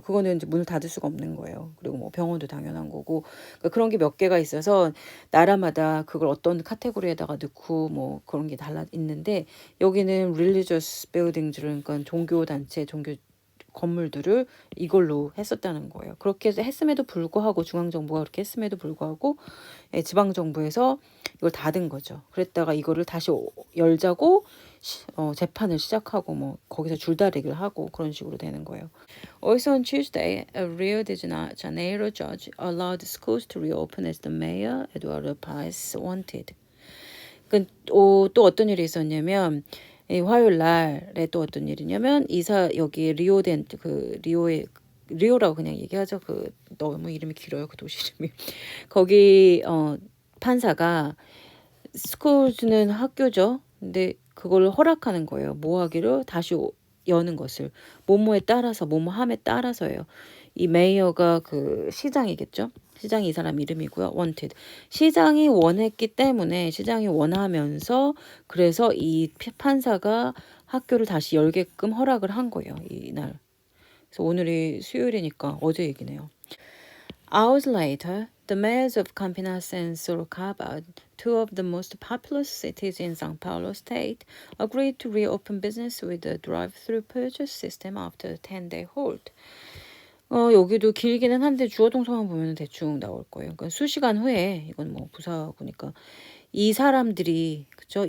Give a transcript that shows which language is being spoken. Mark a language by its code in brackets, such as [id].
[ko] 그거는 이제 문을 닫을 수가 없는 거예요. 그리고 뭐 병원도 당연한 거고 그러니까 그런 게 몇 개가 있어서 나라마다 그걸 어떤 카테고리에다가 넣고 뭐 그런 게 달라 있는데 여기는 [en] religious buildings [ko] 를 그러니까 종교 단체, 종교 건물들을 이걸로 했었다는 거예요. 그렇게 했음에도 불구하고 중앙정부가 그렇게 했음에도 불구하고 지방정부에서 이걸 닫은 거죠. 그랬다가 이거를 다시 열자고 재판을 시작하고 뭐 거기서 줄다리기를 하고 그런 식으로 되는 거예요. [en] Also on Tuesday, a Rio de Janeiro judge allowed schools to reopen as the mayor Eduardo Paes wanted. [ko] 또 어떤 일이 있었냐면 이 화요일 날에 또 어떤 일이냐면 여기 리오라고 그냥 얘기하죠. 그 너무 이름이 길어요. 그 도시 이름이. 거기 판사가 스쿨즈는 학교죠. 근데 그걸 허락하는 거예요. 뭐 하기로 다시 여는 것을 뭐뭐에 따라서 뭐뭐함에 따라서예요. 이 메이어가 그 시장이겠죠. 시장이 이 사람 이름이고요. [en] wanted. [ko] 시장이 원했기 때문에 시장이 원하면서 그래서 이 판사가 학교를 다시 열게끔 허락을 한 거예요. 이날. 그래서 오늘이 수요일이니까 어제 얘기네요. [en] Hours later, the mayors of Campinas and Sorocaba, two of the most populous cities in São Paulo state, agreed to reopen business with a drive-through purchase system after a 10-day hold. [ko] 여기도 길기는 한데 주어 동사만 보면 대충 나올 거예요. 그러니까 수시간 후에 이건 뭐 부사구니까 이 사람들이 그죠?